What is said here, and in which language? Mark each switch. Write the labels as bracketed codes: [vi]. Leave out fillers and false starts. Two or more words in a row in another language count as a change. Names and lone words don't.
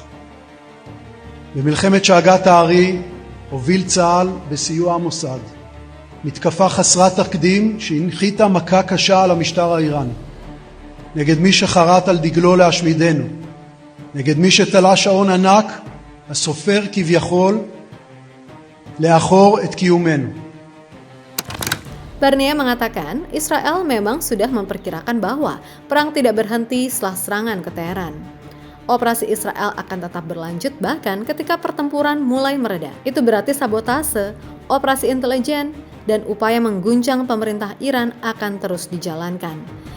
[he] במלחמת שאגת הארי הוביל צה"ל בסיוע המוסד מתקפה חסרת תקדים שהנחיתה מכה קשה על המשטר האיראני, נגד מי שחרת על דגלו להשמידנו, נגד מי שתלה שעון ענק הסופר כביכול לאחור את קיומנו. [id] Barnea mengatakan Israel memang sudah memperkirakan bahwa perang tidak berhenti setelah serangan ke Teheran. Operasi Israel akan tetap berlanjut bahkan ketika pertempuran mulai mereda. Itu berarti sabotase, operasi intelijen, dan upaya mengguncang pemerintah Iran akan terus dijalankan.